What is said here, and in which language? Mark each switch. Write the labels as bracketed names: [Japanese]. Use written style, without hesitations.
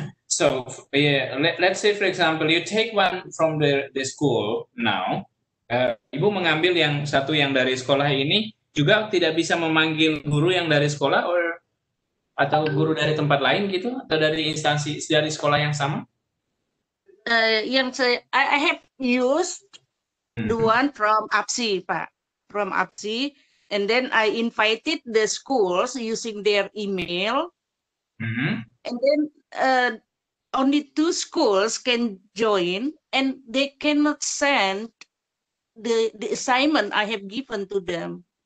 [English] So yeah, let's say for example you take one from the school now. [Indonesian] Ibu mengambil yang satu yang dari sekolah ini, juga tidak bisa memanggil guru yang dari sekolah atau guru dari tempat lain gitu, atau dari instansi dari sekolah yang sama? [English] I have used the one from APSI, Pak, from APSI, and then I invited the schools using their email, and then only 2 schools can join, and they cannot send the assignment I have given to them.